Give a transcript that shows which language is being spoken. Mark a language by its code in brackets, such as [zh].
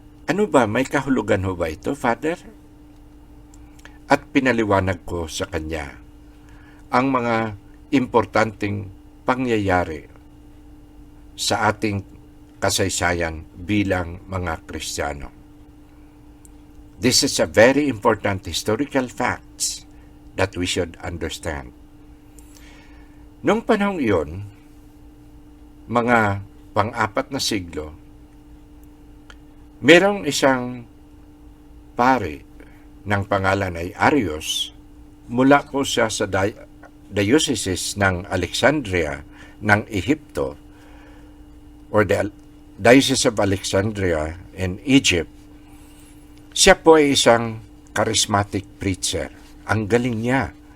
[tl] Ano ba, may kahulugan ho ba ito, Father? At pinaliwanag ko sa kanya ang mga importanteng pangyayari sa ating kasaysayan bilang mga Kristiyano. [en] This is a very important historical facts that we should understand. [tl] Noong panahong iyon, mga pang-apat na siglo, merong isang pare ng pangalan ay Arius, mula po siya sa diocese ng Alexandria ng Ehipto, [en] or the Diocese of Alexandria in Egypt, [tl] siya po ay isang charismatic preacher. Ang galing niya.